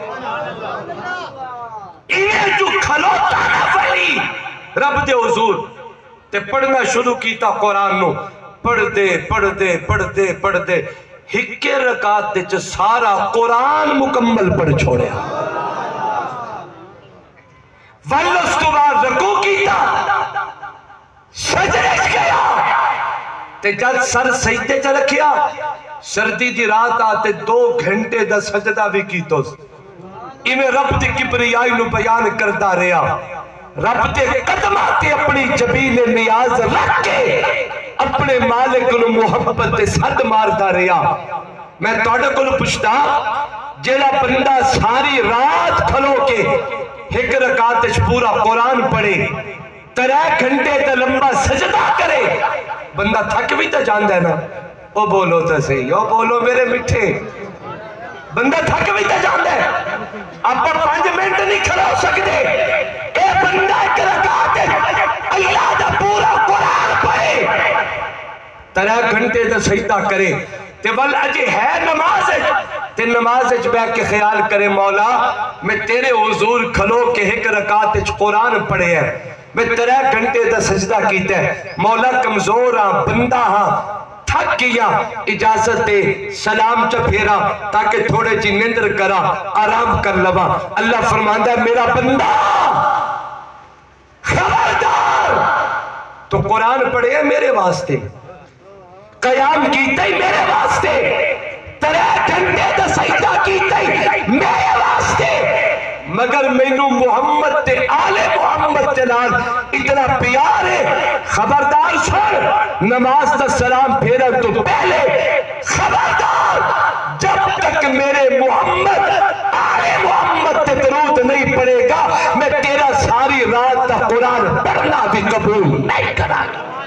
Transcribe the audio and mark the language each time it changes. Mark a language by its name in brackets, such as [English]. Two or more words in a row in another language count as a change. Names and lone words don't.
[Punjabi] انہیں جو کھلوتا نفلی رب دے حضور تے پڑھنا شروع کیتا قرآن نو، پڑھ دے ہکے رکعت دے سارا قرآن مکمل پڑھ چھوڑیا، اس تو بعد رکوع کیتا، سجدے گیا تے جب سر سجدے چ رکھیا، سردی دی رات آتے 2 گھنٹے دا سجدہ بھی کیتو، ایویں رب دی کبریائی نو بیان کردا رہیا، رب دے قدماں تے اپنی جبین نیاز رکھ کے اپنے مالک نو محبت تے صد ماردا رہیا۔ میں تہاڈے کول پوچھدا، جیڑا بندہ ساری رات کھلو کے 1 رکعت وچ پورا قرآن پڑھے، 3 گھنٹے تے لمبا سجدہ کرے، بندہ تھک بھی تو جاندا ہے نا، او بولو تو صحیح، او بولو میرے مٹھے، بندہ تھک بھی تو جاندا ہے، آپ 5 منٹ نہیں کھڑا ہو سکتے، اے بندہ 1 رکعت اللہ دا پورا قرآن پڑھے، 3 گھنٹے تے سجدہ کرے، تے ول اجے ہے نماز تے نماز بیٹھ کے خیال کرے، مولا میں تیرے حضور کھلو کے 1 رکعت قرآن پڑھے ہے، میں 3 گھنٹے دا سجدہ کیتا ہے، مولا کمزور ہاں، بندہ ہاں، تھک گیا، اجازت دے سلام چا پھیرا تاکہ تھوڑے جی نیندر کرا، آرام کر لوا۔ اللہ فرماندا ہے میرا بندہ خبردار، تو قرآن پڑھے ہے میرے واسطے، قیام کیتا ہی میرے واسطے، 3 گھنٹے دا سجدہ کیتا ہی میرے واسطے، مگر مینوں محمد تے آل محمد تے نال اتنا پیار ہے، خبردار سن، نماز دا سلام پھیرن تو پہلے خبردار، جب تک میرے محمد آل محمد تے درود نہیں پڑے گا میں تیرا ساری رات دا قرآن پڑھنا بھی قبول نہیں کرا گا۔